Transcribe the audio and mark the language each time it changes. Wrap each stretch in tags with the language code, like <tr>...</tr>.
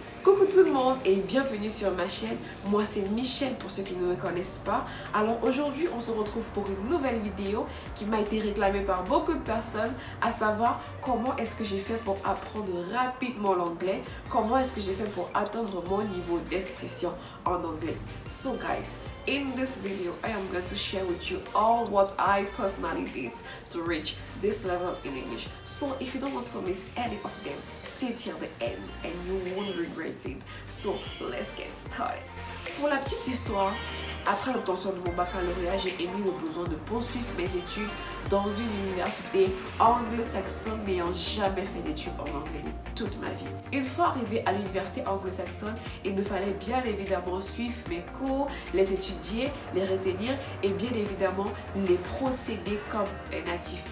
<fr>Coucou tout le monde et bienvenue sur ma chaîne. Moi c'est Michelle pour ceux qui ne me connaissent pas. Alors aujourd'hui on se retrouve pour une nouvelle vidéo qui m'a été réclamée par beaucoup de personnes, à savoir comment est-ce que j'ai fait pour apprendre rapidement l'anglais, comment est-ce que j'ai fait pour atteindre mon niveau d'expression en anglais.</fr> <en>So guys, in this video I am going to share with you all what I personally did to reach this level in English. So if you don't want to miss any of them, stay till the end and you won't regret it. So let's get started.</en> <fr>Pour la petite histoire, après l'obtention de mon baccalauréat, j'ai émis le besoin de poursuivre mes études dans une université anglo-saxonne n'ayant jamais fait d'études en anglais de toute ma vie. Une fois arrivé à l'université anglo-saxonne, il me fallait bien évidemment suivre mes cours, les étudier, les retenir et bien évidemment les procéder comme un natif.</fr>